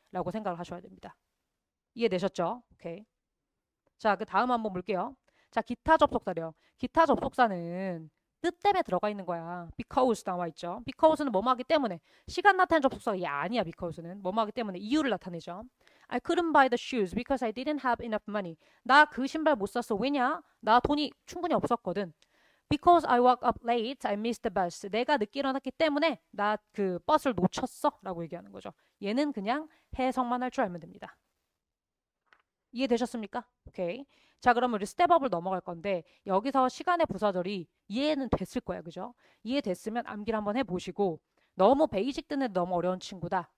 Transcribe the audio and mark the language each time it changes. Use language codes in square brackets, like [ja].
[ko] 라고 생각을 하셔야 됩니다. 이해되셨죠? 오케이. 자, 그 다음 한번 볼게요. 자, 기타 접속사래요. 기타 접속사는 뜻 때문에 들어가 있는 거야. because 나와 있죠. because는 뭐뭐 하기 때문에. 시간 나타내는 접속사가 아니야. because는 뭐뭐 하기 때문에 이유를 나타내죠. [en] I couldn't buy the shoes because I didn't have enough money. [ko] 나 그 신발 못 샀어. 왜냐? 나 돈이 충분히 없었거든. [en] Because I woke up late, I missed the bus. [ko] 내가 늦게 일어났기 때문에 나 그 버스를 놓쳤어. 라고 얘기하는 거죠. 얘는 그냥 해석만 할 줄 알면 됩니다. 이해되셨습니까? 오케이. 자, 그럼 우리 스텝업을 넘어갈 건데 여기서 시간의 부사절이 이해는 됐을 거야. 그죠? 이해됐으면 암기를 한번 해보시고 너무 베이직 듣는 너무 어려운 친구다.